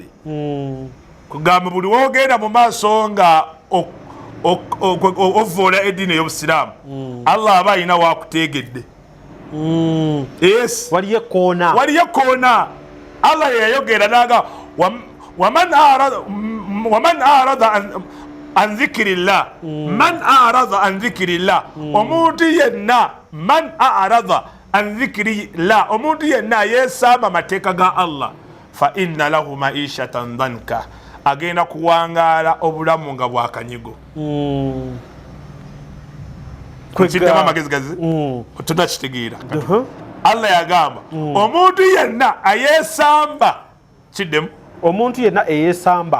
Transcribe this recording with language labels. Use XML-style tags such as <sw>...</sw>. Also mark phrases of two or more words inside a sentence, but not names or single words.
<lg>Kugamba buli woogenda mu maaso nga ovoola eddiini ey'obusiraamu Allah aba alina waakuteegedde. Yes. Waliyo ekkoona. Allah yayogera naga</lg> <ar>ومن أعرض عن ذكر الله من أعرض عن ذكر الله</ar> <lg>omuntu yenna</lg> <ar>من أعرض عن ذكر الله</ar> <lg>omuntu yenna yeesamba amateeka ga Allah</lg> <ar>فإن له معيشة ضنكا</ar> <lg>agenda kuwangaala obulamu nga bwakanyigo. Kwekitama magazigazi tunakitegeera. Allah yagamba omuntu yenna ayeesamba kiddemu omuntu yenna eyeesamba</lg>